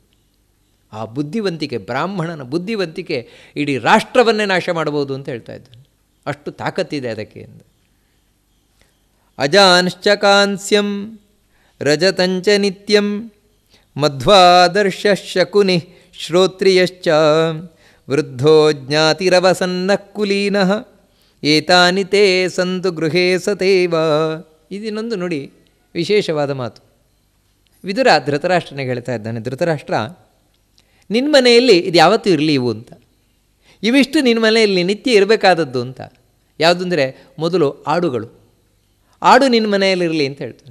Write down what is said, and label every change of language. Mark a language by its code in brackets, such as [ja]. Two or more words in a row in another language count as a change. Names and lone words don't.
[kn] ಆ ಬುದ್ಧಿವಂತಿಕೆ, ಬ್ರಾಹ್ಮಣನ ಬುದ್ಧಿವಂತಿಕೆ ಇಡೀ ರಾಷ್ಟ್ರವನ್ನೇ ನಾಶ ಮಾಡಬಹುದು ಅಂತ ಹೇಳ್ತಾ ಇದ್ದಾನೆ. ಅಷ್ಟು ತಾಕತ್ತಿದೆ ಅದಕ್ಕೆ ಎಂದು. [sa] ಅಜಾಂಶ್ಚ ಕಾಂಸ್ಯಂ ರಜತಂಚ ನಿತ್ಯಂ ಮಧ್ವಾದರ್ಶ ಶಕುನಿ ಶ್ರೋತ್ರಿಯಶ್ಚ ವೃದ್ಧೋ ಜ್ಞಾತಿರವಸನ್ನ ಕುಲೀನಃ ಏತಾನಿ ತೇ ಸಂತು ಗೃಹೇ ಸತೇವ. [kn] ಇದನ್ನೊಂದು ನೋಡಿ, ವಿಶೇಷವಾದ ಮಾತು. ವಿದುರ ಧೃತರಾಷ್ಟ್ರನಿಗೆ ಹೇಳ್ತಾ ಇದ್ದಾನೆ, ಧೃತರಾಷ್ಟ್ರ, ನಿನ್ನ ಮನೆಯಲ್ಲಿ ಇದು ಯಾವತ್ತೂ ಇರಲಿ ಇವು ಅಂತ, ಇವಿಷ್ಟು ನಿನ್ನ ಮನೆಯಲ್ಲಿ ನಿತ್ಯ ಇರಬೇಕಾದದ್ದು ಅಂತ. ಯಾವುದು ಅಂದರೆ, ಮೊದಲು ಆಡುಗಳು, ಆಡು ನಿನ್ನ ಮನೆಯಲ್ಲಿರಲಿ ಅಂತ ಹೇಳ್ತಾನೆ.